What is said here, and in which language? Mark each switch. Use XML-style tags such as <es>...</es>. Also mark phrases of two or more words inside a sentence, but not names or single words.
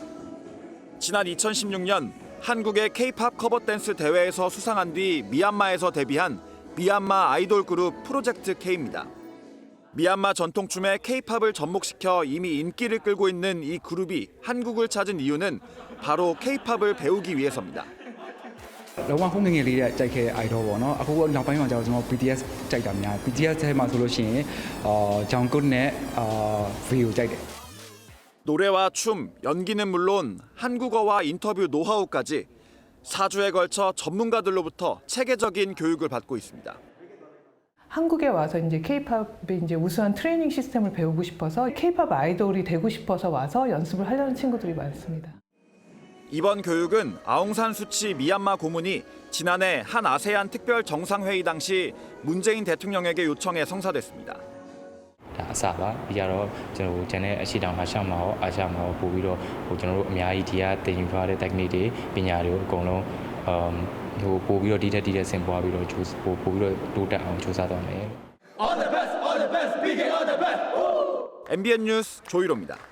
<ko>지난 2016년 한국의 K-팝 커버 댄스 대회에서 수상한 뒤 미얀마에서 데뷔한 미얀마 아이돌 그룹 프로젝트 K입니다. 미얀마 전통춤에 K-팝을 접목시켜 이미 인기를 끌고 있는 이 그룹이 한국을 찾은 이유는 바로 K-팝을 배우기 위해서입니다.</ko> <my>လုံးဝခုငငယ်လေးတဲ့ကြိုက်ခဲ့တဲ့ idol ပေါ့နော်အခုနောက်ပိုင်းမှာကျတော့ကျွန်တော် BTS ကြိုက်တာများ BTS ထဲမှာဆိုလို့ရှိရင်Jungkookနဲ့Vကိုကြိုက်တယ်</my> <ko>노래와 춤, 연기는 물론 한국어와 인터뷰 노하우까지 4주에 걸쳐 전문가들로부터 체계적인 교육을 받고 있습니다. 한국에 와서 이제 K-팝의 이제 우수한 트레이닝 시스템을 배우고 싶어서 K-팝 아이돌이 되고 싶어서 와서 연습을 하려는 친구들이 많습니다. 이번 교육은 아웅산 수치 미얀마 고문이 지난해 한 아세안 특별 정상회의 당시 문재인 대통령에게 요청해 성사됐습니다.</ko> <my>အစပါပြီးတော့ကျွန်တော်ကျန်တဲ့အရှိတောင်အာရှမှာရောအာရှမှာရောပို့ပြီးတော့ကျွန်တော်တို့အများကြီးဒီကတင်ယူထားတဲ့ technique တွေပညာတွေကိုအကုန်လုံးပို့ပြီးတော့ဒီတက်ဆင်ပွားပြီးတော့ပို့ပြီးတော့တိုးတက်အောင်စူးစမ်းသွားမယ်</my> <en>All the best, all the best, BK all the best.</en> <ko>MBN 뉴스 조희로입니다.</ko>